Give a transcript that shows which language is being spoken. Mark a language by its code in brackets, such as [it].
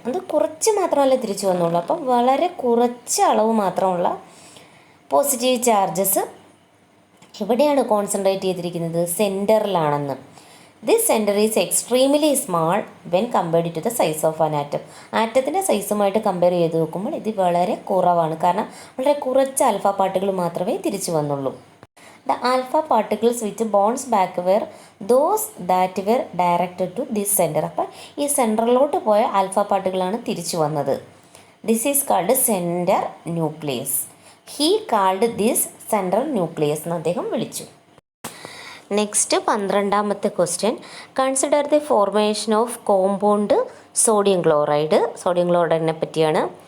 [ml] അത് കുറച്ച് മാത്രമല്ല തിരിച്ചു വന്നുള്ളൂ. അപ്പം വളരെ കുറച്ച് അളവ് മാത്രമുള്ള പോസിറ്റീവ് ചാർജസ് എവിടെയാണ് കോൺസെൻട്രേറ്റ് ചെയ്തിരിക്കുന്നത്? സെൻറ്ററിലാണെന്ന്. [en] This centre is extremely small when compared to the size of an atom. [ml] ആറ്റത്തിൻ്റെ സൈസുമായിട്ട് compare ചെയ്ത് നോക്കുമ്പോൾ ഇത് വളരെ കുറവാണ്, കാരണം വളരെ കുറച്ച് ആൽഫ പാർട്ടിക്കിൾ മാത്രമേ തിരിച്ചു വന്നുള്ളൂ. [en] The alpha particles which bounce back were those that were directed to this center. [ml] അപ്പോൾ ഈ സെൻറ്ററിലോട്ട് പോയ ആൽഫ പാർട്ടിക്കിളാണ് തിരിച്ചു വന്നത്. [en] This is called centre nucleus. He called this central nucleus [ml] എന്ന് അദ്ദേഹം വിളിച്ചു. [en] Next 12ാമത്തെ question. Consider the formation of compound sodium ക്ലോറൈഡിനെ പറ്റിയാണ്.